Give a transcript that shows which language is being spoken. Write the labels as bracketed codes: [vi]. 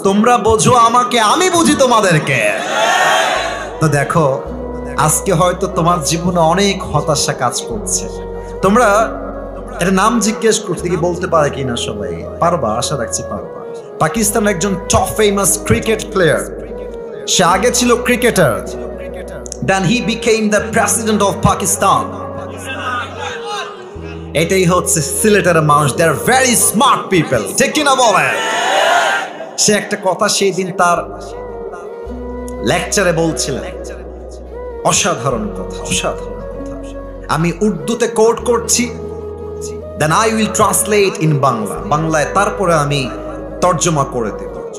[bn] তোমরা বোঝো আমাকে, আমি বুঝি তোমাদেরকে। তো দেখো, আজকে হয়তো তোমার জীবনে অনেক হতাশা কাজ করছে। তোমরা এটা নাম জিজ্ঞেস করতে কি বলতে পারে কিনা সবাই? পারবা? আশা রাখছি পারবা। পাকিস্তান একজন টপ ফেমাস ক্রিকেট প্লেয়ার, সে আগে ছিল cricketer, [en] then he became the president of Pakistan. [bn] এটাই হচ্ছে সিলেটের মানুষ, [en] they are very smart people। [bn] ঠিক কিনা বলেন? সে একটা কথা সেই দিন তার লেকচারে বলছিলেন, অসাধারণ কথা, অসাধারণ কথা। আমি উর্দুতে কোট করছি, [en] then I will translate in Bangla, [bn] বাংলায় তারপরে আমি তর্জমা করে দেব।